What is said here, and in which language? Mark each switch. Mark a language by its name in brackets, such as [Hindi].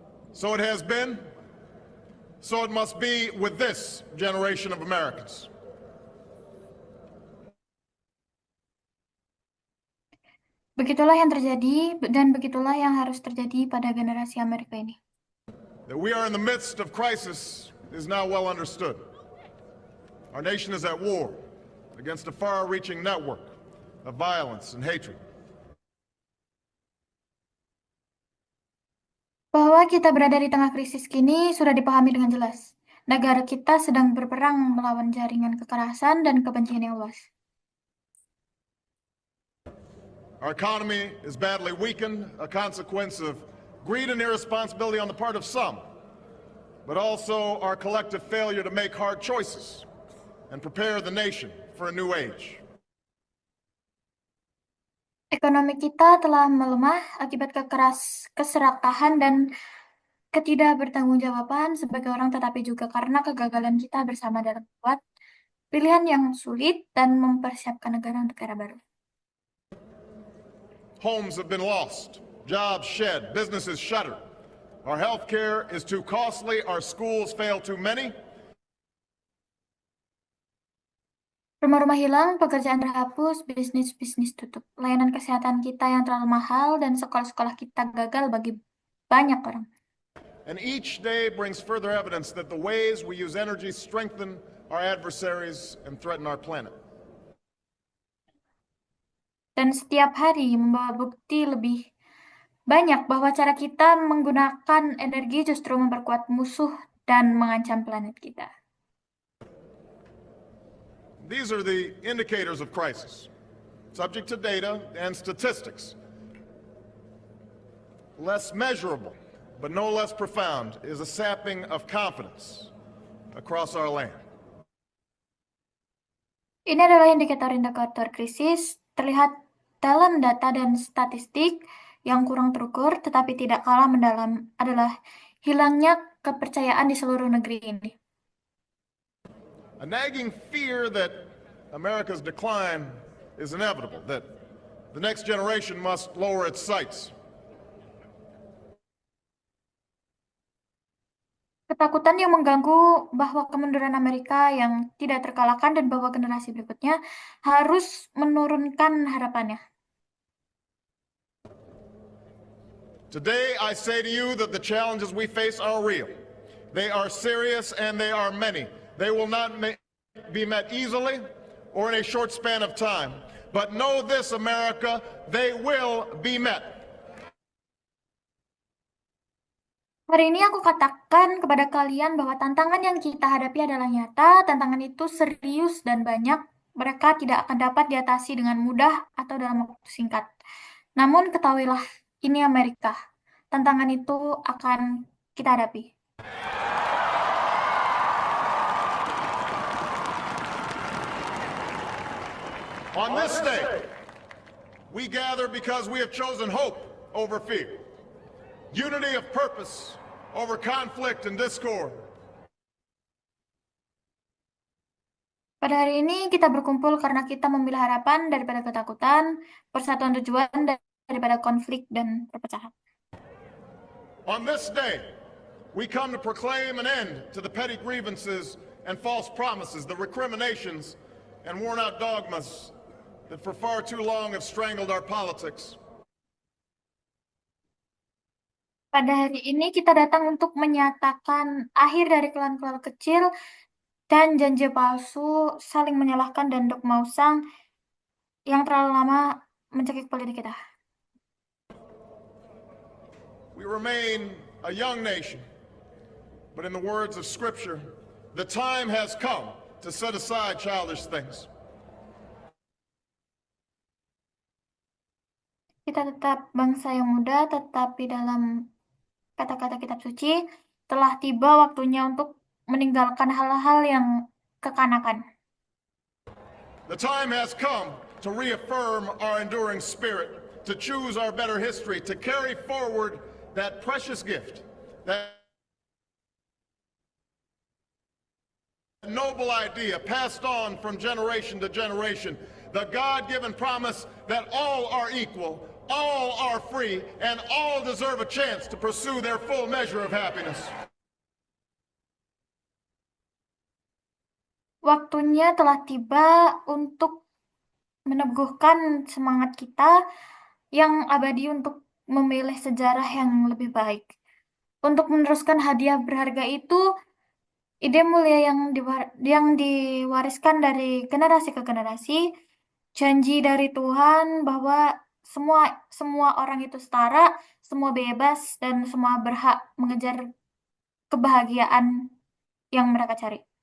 [English] So it has been, so it must be with this generation of Americans. [Indonesian] Begitulah yang terjadi dan begitulah yang harus terjadi pada generasi Amerika ini. [English] That we are in the midst of crisis is now well understood. Our nation is at war against a far-reaching network of violence and hatred. [Indonesian] Bahwa kita berada di tengah krisis kini sudah dipahami dengan jelas. Negara kita sedang berperang melawan jaringan kekerasan dan kebencian yang luas. [English] Our economy is badly weakened, a consequence of greed and irresponsibility on the part of some, but also our collective failure to make hard choices and prepare the nation for a new age. [Indonesian] Ekonomi kita telah melemah akibat keserakahan dan ketidakbertanggungjawaban sebagai orang, tetapi juga karena kegagalan kita bersama dalam membuat pilihan yang sulit dan mempersiapkan negara untuk era baru. [English] Homes have been lost, jobs shed, businesses shuttered. Our health care is too costly, our schools fail too many. [Indonesian] Rumah-rumah hilang, pekerjaan terhapus, bisnis-bisnis tutup. Layanan kesehatan kita yang terlalu mahal dan sekolah-sekolah kita gagal bagi banyak orang. [English] And each day brings further evidence that the ways we use energy strengthen our adversaries and threaten our planet. [Indonesian] Dan setiap hari membawa bukti lebih banyak bahwa cara kita menggunakan energi justru memperkuat musuh dan mengancam planet kita. [English] These are the indicators of crisis, subject to data and statistics. Less measurable, but no less profound, is a sapping of confidence across our land. [Indonesian] Ini adalah indikator-indikator krisis terlihat dalam data dan statistik yang kurang terukur, tetapi tidak kalah mendalam adalah hilangnya kepercayaan di seluruh negeri ini. [English] A nagging fear that America's decline is inevitable, that the next generation must lower its sights. [Indonesian] Ketakutan yang mengganggu bahwa kemunduran Amerika yang tidak terkalahkan dan bahwa generasi berikutnya harus menurunkan harapannya. [English] Today, I say to you that the challenges we face are real. They are serious and they are many. They will not be met easily or in a short span of time. But know this, America, they will be met. [Indonesian] Hari ini aku katakan kepada kalian bahwa tantangan yang kita hadapi adalah nyata, tantangan itu serius dan banyak. Mereka tidak akan dapat diatasi dengan mudah atau dalam waktu singkat. Namun ketahuilah, ini Amerika. Tantangan itu akan kita hadapi. [English] On this day, we gather because we have chosen hope over fear, unity of purpose over conflict and discord. [Indonesian] Pada hari ini kita berkumpul karena kita memilih harapan daripada ketakutan, persatuan tujuan daripada konflik dan perpecahan. [English] On this day, we come to proclaim an end to the petty grievances and false promises, the recriminations and worn-out dogmas that for far too long have strangled our politics. [Indonesian] Pada hari ini kita datang untuk menyatakan akhir dari klan-klan kecil dan janji palsu, saling menyalahkan dan dogma usang yang terlalu lama mencekik politik kita. [English] We remain a young nation, but in the words of Scripture, the time has come to set aside childish things. [Indonesian] Kita tetap bangsa yang muda, tetapi dalam kata-kata kitab suci, telah tiba waktunya untuk meninggalkan hal-hal yang kekanakan. [English] The time has come to reaffirm our enduring spirit, to choose our better history, to carry forward that precious gift, that noble idea passed on from generation to generation, the God-given promise that all are equal, all are free, and all deserve a chance to pursue their full measure of happiness. [Indonesian] Waktunya telah tiba untuk meneguhkan semangat kita yang abadi untuk memilih sejarah yang lebih baik. Untuk meneruskan hadiah berharga itu, ide mulia yang diwariskan dari generasi ke generasi, janji dari Tuhan bahwa semua orang itu setara, semua bebas, dan semua berhak mengejar kebahagiaan yang mereka cari.